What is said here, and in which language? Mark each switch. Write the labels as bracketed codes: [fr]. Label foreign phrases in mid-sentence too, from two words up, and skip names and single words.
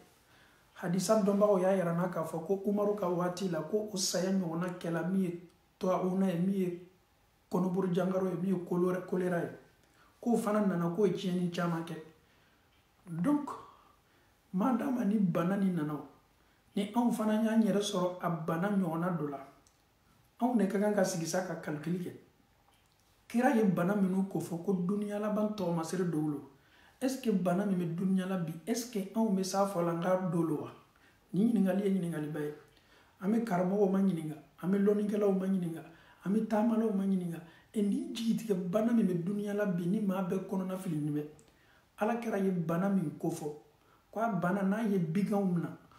[bm] Hadisa dɔnbagaw y'a yira n'a k'a fɔ ko Umaru ka waati la ko o saya ɲɔgɔnna kɛla min ye tɔgɔuna ye min ye kɔnɔburu jangaro ye min ye kolera ye k'o fana nana k'o ye tiɲɛni caman kɛ donc madama ni bana ni nana ni anw fana y'an yɛrɛ sɔrɔ a bana ɲɔgɔnna dɔ la anw de ka kan ka sigi sa ka calcul kɛ kira ye bana minnu ko fɔ ko duniya laban tɔgɔmasiri dɔw lo [fr] est ce que [bm] bana min bɛ duniya la bi [fr] est ce que [bm] anw bɛ s'a fɔ la n k'a dɔ lo wa ni ɲininkali ye ɲininkaliba ye an bɛ karamɔgɔw ma ɲininka an bɛ lɔnnikɛlaw ma ɲininka an bɛ taamalaw ma ɲininka ni jigitigɛ bana min bɛ duniya la bi ni maa bɛɛ kɔnɔna fili nin bɛ ala kɛra ye bana min ko fɔ ko a bana n'a ye biganw minɛ